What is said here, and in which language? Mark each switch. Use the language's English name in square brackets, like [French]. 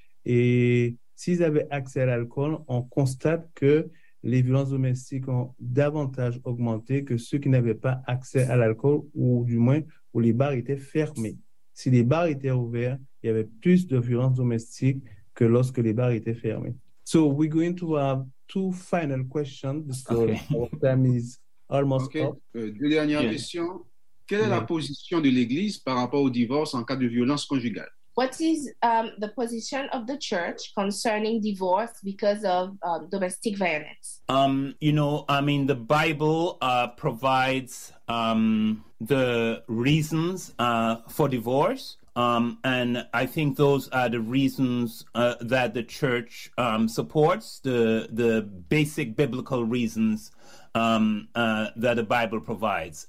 [French] Et s'ils avaient accès à l'alcool, on constate que les violences domestiques ont davantage augmenté que ceux qui n'avaient pas accès à l'alcool ou du moins où les bars étaient fermés. Si les bars étaient ouverts, il y avait plus de violences domestiques que lorsque les bars étaient fermés. [English] So we're going to have two final questions because our time is almost up. [French] Deux dernières questions. Quelle est la position de l'Église par rapport au divorce en cas de violence conjugale? [English] What is the position of the church concerning divorce because of domestic violence? The Bible provides the reasons for divorce. And I think those are the reasons that the church supports, the basic biblical reasons that the Bible provides.